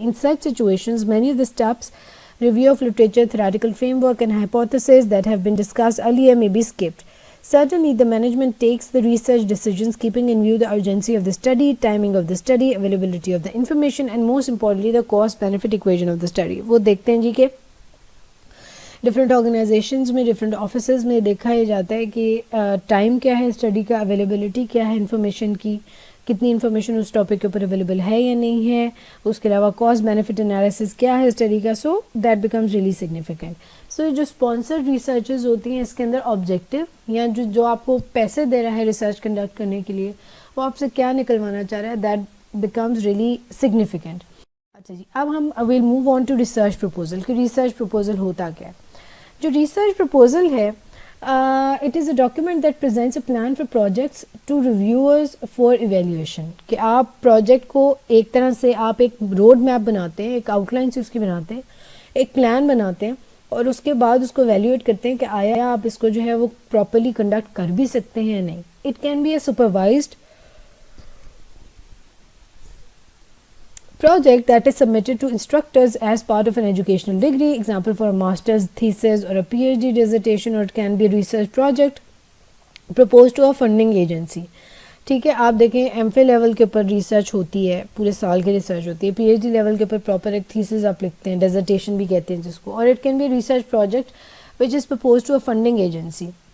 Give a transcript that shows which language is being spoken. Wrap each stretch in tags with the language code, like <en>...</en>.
<en>In such situations, many of the steps, review of literature, theoretical framework and hypotheses that have been discussed earlier may be skipped. Certainly, the management takes the research decisions keeping in view the urgency of the study, timing of the study, availability of the information, and most importantly, the cost-benefit equation of the study.</en> <ur>وہ دیکھتے ہیں جی کہ different organizations میں, different offices میں دیکھا یہ جاتا ہے کہ ٹائم کیا ہے اسٹڈی کا, اویلیبلٹی کیا ہے انفارمیشن کی, کتنی انفارمیشن اس ٹاپک کے اوپر اویلیبل ہے یا نہیں ہے, اس کے علاوہ کاسٹ بینیفٹ انالیسس کیا ہے اسٹڈی کا.</ur> <en>So that becomes really significant.</en> <ur>سو جو اسپانسرڈ ریسرچز ہوتی ہیں اس کے اندر آبجیکٹیو یا جو آپ کو پیسے دے رہا ہے ریسرچ کنڈکٹ کرنے کے لیے وہ آپ سے کیا نکلوانا چاہ رہا ہے,</ur> <en>That becomes really significant.</en> <ur>اچھا جی, اب ہم</ur> <en>we'll move on to research proposal</en> <ur>کہ ریسرچ پرپوزل ہوتا کیا ہے. جو ریسرچ پرپوزل ہے,</ur> <en>it is a document that presents a plan for projects to reviewers for evaluation.</en> <ur>کہ آپ پروجیکٹ کو ایک طرح سے آپ ایک روڈ میپ بناتے ہیں, ایک آؤٹ لائن سے اس کی بناتے ہیں, ایک پلان بناتے ہیں اور اس کے بعد اس کو ایویلیویٹ کرتے ہیں کہ آیا آپ اس کو جو ہے وہ پراپرلی کنڈکٹ کر بھی سکتے ہیں یا نہیں.</ur> <en>It can be a supervised project that is submitted to instructors as part of an educational degree, example for a master's thesis or a PhD dissertation, or it can be a research project proposed to a funding agency.</en> <ur>ٹھیک ہے, آپ دیکھیں M Phil level کے اوپر research ہوتی ہے, پورے سال کی ریسرچ ہوتی ہے. پی ایچ ڈی لیول کے اوپر پراپر ایک تھیسس آپ لکھتے ہیں, ڈیزرٹیشن بھی کہتے ہیں جس کو, اور</ur> <en>It can be research project which is proposed to a funding agency.</en>